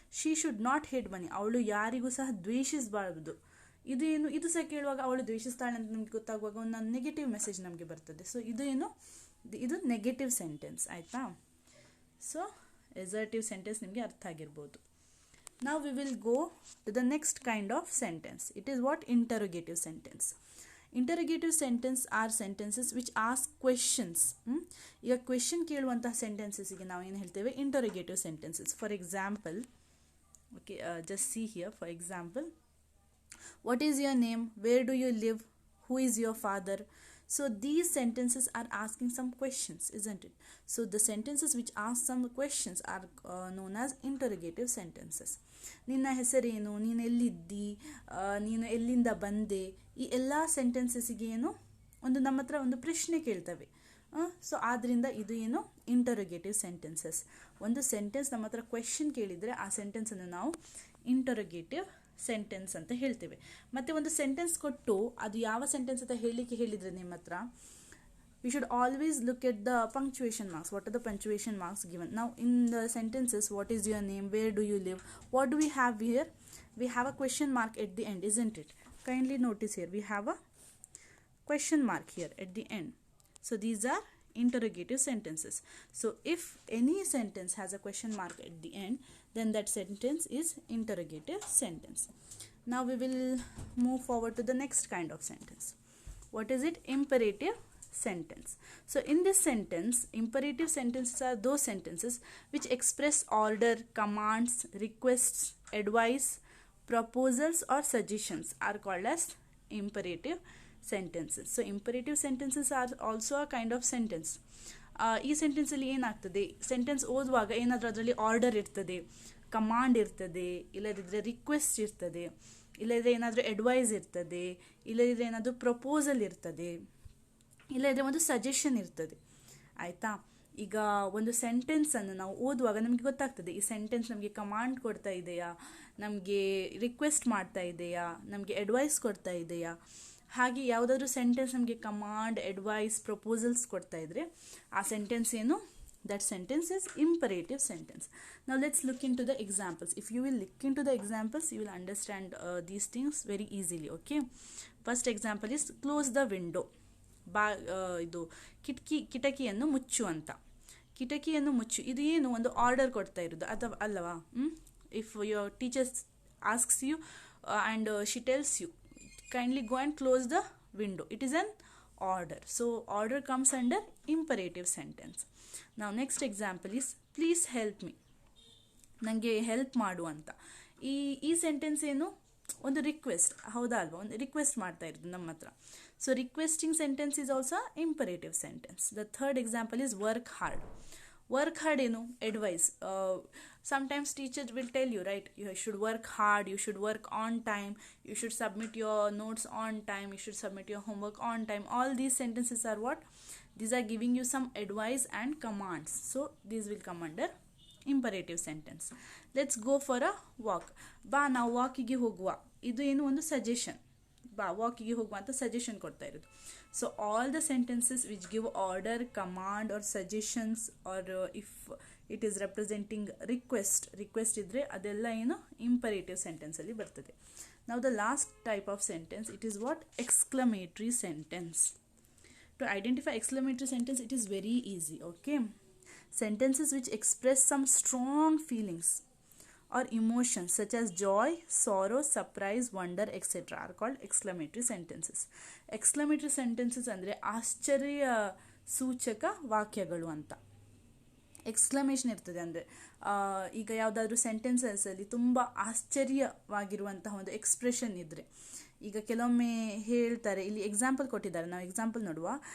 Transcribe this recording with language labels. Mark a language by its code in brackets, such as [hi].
[en] she should not hate money, [kn] ಅವಳು ಯಾರಿಗೂ ಸಹ ದ್ವೇಷಿಸಬಾರದು. ಇದು ಏನು? ಇದು ಸಹ ಕೇಳುವಾಗ ಅವಳು ದ್ವೇಷಿಸ್ತಾಳೆ ಅಂತ ನಮಗೆ ಗೊತ್ತಾಗುವಾಗ ಒಂದು ನೆಗೆಟಿವ್ ಮೆಸೇಜ್ ನಮಗೆ ಬರ್ತದೆ. ಸೊ ಇದು ಏನು? ಇದು ನೆಗೆಟಿವ್ ಸೆಂಟೆನ್ಸ್, ಆಯಿತಾ? ಸೊ ಎಸರ್ಟಿವ್ ಸೆಂಟೆನ್ಸ್ ನಿಮಗೆ ಅರ್ಥ ಆಗಿರ್ಬೋದು. [en] Now we will go to the next kind of sentence. It is what? Interrogative sentence. Interrogative sentence are sentences which ask questions. [kn] ಈಗ ಕ್ವೆಶನ್ ಕೇಳುವಂತಹ ಸೆಂಟೆನ್ಸಸ್ಗೆ ನಾವು ಏನು ಹೇಳ್ತೇವೆ? [en] Interrogative sentences. For example, okay, just see here. For example, what is your name? Where do you live? Who is your father? So these sentences are asking some questions, isn't it? So the sentences which ask some questions are known as interrogative sentences. [kn] ನಿನ್ನ ಹೆಸರೇನು? ನೀನು ಎಲ್ಲಿದ್ದಿ? ನೀನು ಎಲ್ಲಿಂದ ಬಂದೆ? ಈ ಎಲ್ಲ ಸೆಂಟೆನ್ಸಸ್ಗೆ ಏನು? ಒಂದು ನಮ್ಮ ಹತ್ರ ಒಂದು ಪ್ರಶ್ನೆ ಕೇಳ್ತವೆ. ಸೊ ಆದ್ದರಿಂದ ಇದು ಏನು? Interrogative sentences. ಒಂದು ಸೆಂಟೆನ್ಸ್ ನಮ್ಮ ಹತ್ರ ಕ್ವೆಶನ್ ಕೇಳಿದರೆ ಆ ಸೆಂಟೆನ್ಸನ್ನು ನಾವು ಇಂಟರೋಗೇಟಿವ್ ಸೆಂಟೆನ್ಸ್ ಅಂತ ಹೇಳ್ತೇವೆ. ಮತ್ತು ಒಂದು ಸೆಂಟೆನ್ಸ್ ಕೊಟ್ಟು ಅದು ಯಾವ ಸೆಂಟೆನ್ಸ್ ಅಂತ ಹೇಳಲಿಕ್ಕೆ ಹೇಳಿದರೆ ನಿಮ್ಮ ಹತ್ರ, [en] we should always look at the punctuation marks. What are the punctuation marks given? Now in the sentences, what is your name? Where do you live? What do we have here? We have a question mark at the end, isn't it? Kindly notice here, we have a question mark here at the end. So these are interrogative sentences. So if any sentence has a question mark at the end, then that sentence is interrogative sentence. Now we will move forward to the next kind of sentence. What is it? Imperative sentence. So in this sentence, imperative sentences are those sentences which express order, commands, requests, advice, proposals or suggestions are called as imperative sentences. So imperative sentences are also a kind of sentence. [kn] ಈ ಸೆಂಟೆನ್ಸಲ್ಲಿ ಏನಾಗ್ತದೆ? Sentence ಓದುವಾಗ ಏನಾದರೂ ಅದರಲ್ಲಿ order ಇರ್ತದೆ, command ಇರ್ತದೆ, ಇಲ್ಲದಿದ್ದರೆ request ಇರ್ತದೆ, ಇಲ್ಲದಿದ್ದರೆ ಏನಾದರೂ ಅಡ್ವೈಸ್ ಇರ್ತದೆ, ಇಲ್ಲದಿದ್ದರೆ ಏನಾದರೂ ಪ್ರಪೋಸಲ್ ಇರ್ತದೆ, ಇಲ್ಲದಿದ್ದರೆ ಒಂದು ಸಜೆಷನ್ ಇರ್ತದೆ, ಆಯಿತಾ? ಈಗ ಒಂದು ಸೆಂಟೆನ್ಸನ್ನು ನಾವು ಓದುವಾಗ ನಮಗೆ ಗೊತ್ತಾಗ್ತದೆ ಈ ಸೆಂಟೆನ್ಸ್ ನಮಗೆ ಕಮಾಂಡ್ ಕೊಡ್ತಾ ಇದೆಯಾ, ನಮಗೆ ರಿಕ್ವೆಸ್ಟ್ ಮಾಡ್ತಾ ಇದೆಯಾ, ನಮಗೆ ಅಡ್ವೈಸ್ ಕೊಡ್ತಾ ಇದೆಯಾ. ಹಾಗೆ ಯಾವುದಾದ್ರೂ ಸೆಂಟೆನ್ಸ್ ನಮಗೆ ಕಮಾಂಡ್, ಅಡ್ವೈಸ್, ಪ್ರಪೋಸಲ್ಸ್ ಕೊಡ್ತಾ ಇದ್ದರೆ ಆ ಸೆಂಟೆನ್ಸ್ ಏನು? [en] That sentence is imperative sentence. Now let's look into the examples. If you will look into the examples, you will understand these things very easily. Okay. First example is close the window. [kn] ಇದು ಕಿಟಕಿಯನ್ನು ಮುಚ್ಚು ಅಂತ. ಕಿಟಕಿಯನ್ನು ಮುಚ್ಚು, ಇದು ಏನು? ಒಂದು order ಕೊಡ್ತಾ ಇರೋದು ಅಥವಾ ಅಲ್ಲವಾ? [en] If your teachers asks you and she tells you kindly go and close the window, it is an order. So order comes under imperative sentence. Now next example is please help me, [kn] ನನಗೆ help ಮಾಡು ಅಂತ. ಈ sentence ಏನು? ಒಂದು request, ಹೌದಾ ಅಲ್ವಾ? ಒಂದು request ಮಾಡ್ತಾ ಇರೋದು ನಮ್ಮ ಹತ್ರ. [en] So requesting sentence is also imperative sentence. The third example is work hard. Work hard ಏನು advice. sometimes teachers will tell you, right, you should work hard, you should work on time, you should submit your notes on time, you should submit your homework on time. All these sentences are what? These are giving you some advice and commands, so these will come under imperative sentence. Let's go for a walk. [kn] ಬಾ ನಾವು ವಾಕಿಗೆ ಹೋಗುವ, ಇದು ಏನು ಒಂದು suggestion. ಬಾ ವಾಕಿಗೆ ಹೋಗುವ ಅಂತ suggestion ಕೊಡ್ತಾ ಇರೋದು. [en] so all the sentences which give order, command or suggestions or if it is representing request [kn] ಇದ್ದರೆ ಅದೆಲ್ಲ ಏನು ಇಂಪರೇಟಿವ್ ಸೆಂಟೆನ್ಸಲ್ಲಿ ಬರ್ತದೆ. [en] ನಾವು the last type of sentence, it is what? Exclamatory sentence. To identify exclamatory sentence, it is very easy, okay? Sentences which express some strong feelings or emotions such as joy, sorrow, surprise, wonder, etc. are called exclamatory sentences. [kn] Exclamatory sentences ಅಂದರೆ ಆಶ್ಚರ್ಯ ಸೂಚಕ ವಾಕ್ಯಗಳು ಅಂತ. Exclamation ಇರ್ತದೆ ಅಂದರೆ ಈಗ ಯಾವುದಾದ್ರೂ ಸೆಂಟೆನ್ಸಲ್ಲಿ ತುಂಬ ಆಶ್ಚರ್ಯವಾಗಿರುವಂತಹ ಒಂದು ಎಕ್ಸ್ಪ್ರೆಷನ್ ಇದ್ದರೆ, ಈಗ ಕೆಲವೊಮ್ಮೆ ಹೇಳ್ತಾರೆ, ಇಲ್ಲಿ ಎಕ್ಸಾಂಪಲ್ ಕೊಟ್ಟಿದ್ದಾರೆ, ನಾವು ಎಕ್ಸಾಂಪಲ್ ನೋಡುವ.